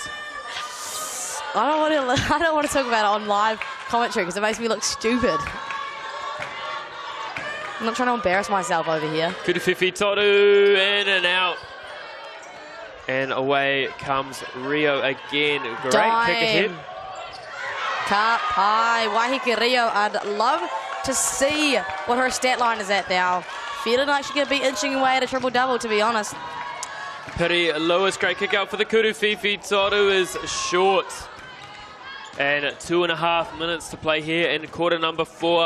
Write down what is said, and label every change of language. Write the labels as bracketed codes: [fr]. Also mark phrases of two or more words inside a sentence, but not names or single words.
[en] I don't want to talk about it on live commentary because it makes me look stupid. I'm not trying to embarrass myself over here. Kurufifi Toru in and out. And away comes Rio again. Great kick ahead. [mi] Ka pai. [en] Waiheke Rio, I'd love to see what her stat line is at now. Feeling like she's going to be inching away at a triple-double, to be honest. Pity Lewis, great kick out for the Kurufifi Toru is short. And 2.5 minutes to play here in quarter number 4.